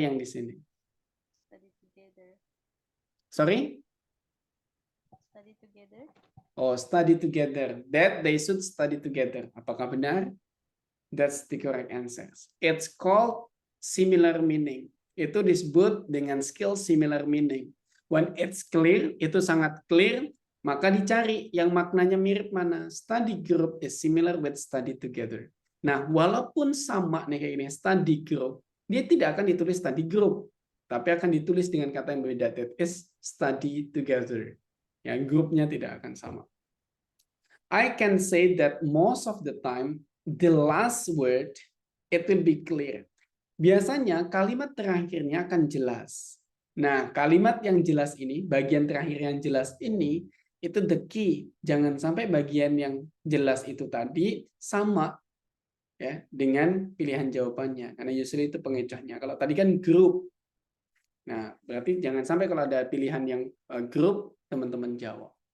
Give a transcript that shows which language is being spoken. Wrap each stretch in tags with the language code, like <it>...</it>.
<id>bareng, yang di sini.</id> <en>study together. Sorry? Study together. Oh, study together. That they should study together.</en> <id>Apakah benar?</id> <en>That's the correct answer. It's called similar meaning.</en> <id>Itu disebut dengan skill similar meaning.</id> <en>When it's clear,</en> <id>itu sangat clear, maka dicari yang maknanya mirip mana.</id> <en>Study group is similar with study together.</en> <id>Nah, walaupun sama nih kayak ini, study group, dia tidak akan ditulis study group, tapi akan ditulis dengan kata yang berbeda.</id> <en>That is study together.</en> <id>Ya, grupnya tidak akan sama.</id> <en>I can say that most of the time, the last word, it will be clear.</en> <id>Biasanya kalimat terakhirnya akan jelas. Nah, kalimat yang jelas ini, bagian terakhir yang jelas ini, itu the key. Jangan sampai bagian yang jelas itu tadi sama ya dengan pilihan jawabannya. Karena usually itu pengecohnya. Kalau tadi kan group. Nah, berarti jangan sampai kalau ada pilihan yang group, teman-teman jawab.</id>